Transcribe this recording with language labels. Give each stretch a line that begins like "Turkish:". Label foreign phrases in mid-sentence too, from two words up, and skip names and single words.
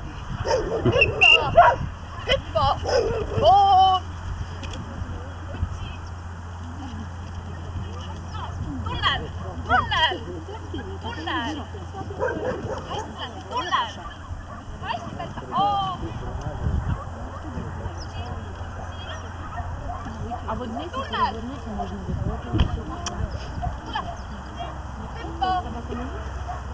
Estonian: Hüppa! Oo! Tunnen! Hästi, tunnen! Hästi, Berta! Oo!
Russian: А вот здесь, если
Estonian: Tunnen!
Russian: развернуться, можно будет.
Estonian: Tule! Hüppa!